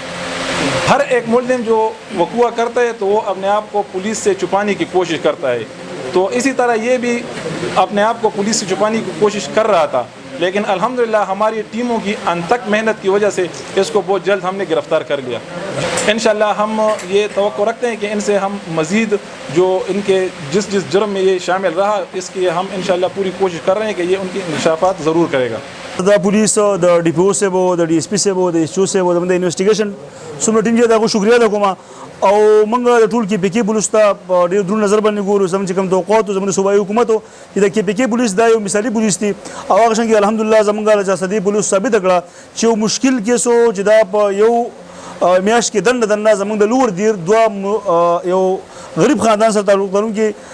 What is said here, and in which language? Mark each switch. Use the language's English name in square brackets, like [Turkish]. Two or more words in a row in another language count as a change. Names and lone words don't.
[Urdu] ہر ایک ملزم جو وقوع کرتا ہے تو وہ اپنے آپ کو پولیس سے چھپانے کی کوشش کرتا ہے، تو اسی طرح یہ بھی اپنے آپ کو پولیس سے چھپانے کی کوشش کر رہا تھا، لیکن الحمدللہ ہماری ٹیموں کی انتھک محنت کی وجہ سے اس کو بہت جلد ہم نے گرفتار کر لیا۔ انشاءاللہ ہم یہ توقع رکھتے ہیں کہ ان سے ہم مزید جو ان کے جس جرم میں یہ شامل رہا اس کی ہم انشاءاللہ پوری کوشش کر رہے ہیں کہ یہ ان کی انکشافات ضرور کرے گا۔ [Pashto] دا پولیس د DPO [Urdu] سے وہ [Pashto] د DSP [Urdu] سے وہ [Pashto] د SHO [Urdu] سے وہ [Pashto] د انویسټیګیشن څومره ټیم دا کو شکریا ده کوم او موږ د ټول KPK پولیس ته ډېر درون نظر باندې ګورو، زموږ چې کوم توقعات زموږ صوبایي حکومت چې د KPK پولیس دا یو مثالي پولیس دي او هغه څنګه الحمدلله زموږ د چارسدې پولیس ثابت کړه چې یو مشکل کیس و چې دا په یو میاشت کې دنه زموږ د لور دیر 2 یو غریب خاندان سره تعلق لرونکي